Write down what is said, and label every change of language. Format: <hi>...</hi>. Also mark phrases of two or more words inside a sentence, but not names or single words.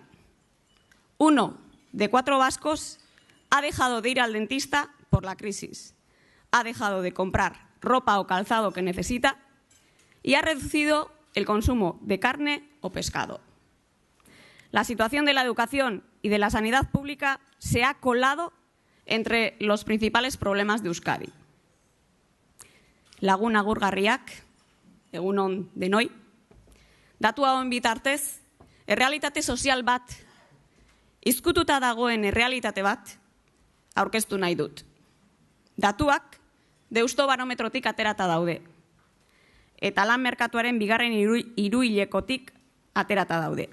<es>1 de 4 vascos ha dejado de ir al dentista por la crisis, ha dejado de comprar ropa o calzado que necesita y ha reducido el consumo de carne o pescado. La situación de la educación y de la sanidad pública se ha colado entre los principales problemas de Euskadi.</es> <eu>Lagun agurgarriak, egun on denoi, datu hauen bitartez, errealitate sozial bat, izkututa dagoen errealitate bat, aurkeztu nahi dut. Datuak Deusto barometrotik aterata daude, eta lan merkatuaren bigarren hiruhilekotik aterata daude.</eu>